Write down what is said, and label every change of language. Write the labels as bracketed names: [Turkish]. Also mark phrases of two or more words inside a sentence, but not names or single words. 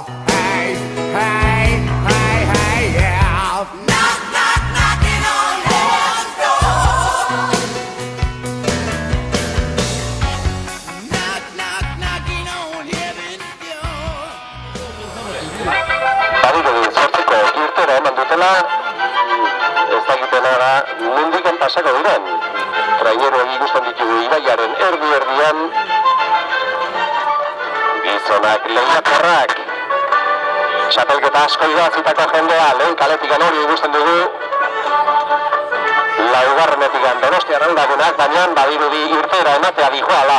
[English] Hey, hey, hey, hey, yeah. Knock, knock, knocking on heaven's door. Knock, knock, knocking on heaven's door. [Basque] Badirudi, sortzeko irtera eman dutela, ez dakitena da, mundiken pasako diren. Traineroak ikusten ditugu ibaiaren erdi-erdian, gizonak lehiakorrak, txapelketa asko idazitako jendea, lehen kaletikan hori ikusten dugu, laugarrenetikan Donostia Arraunlagunak, baina badirudi irtera ematea dijoala.